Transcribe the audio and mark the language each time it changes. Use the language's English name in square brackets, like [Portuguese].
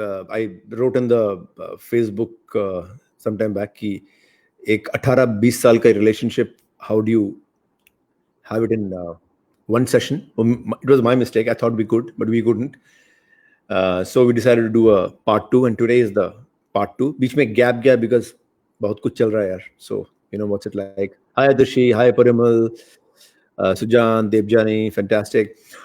[English] I wrote in the Facebook some time back [Hindi] कि एक 18-20 साल का [English] relationship, how do you have it in one session? It was my mistake. I thought we could, but we couldn't. So we decided to do a part 2, and today is the part 2. [Hindi] बीच में gap गया because बहुत कुछ चल रहा है यार. [English] So you know what's it like. Hi Adarshi, hi Parimal, Sujan, Debjani, fantastic.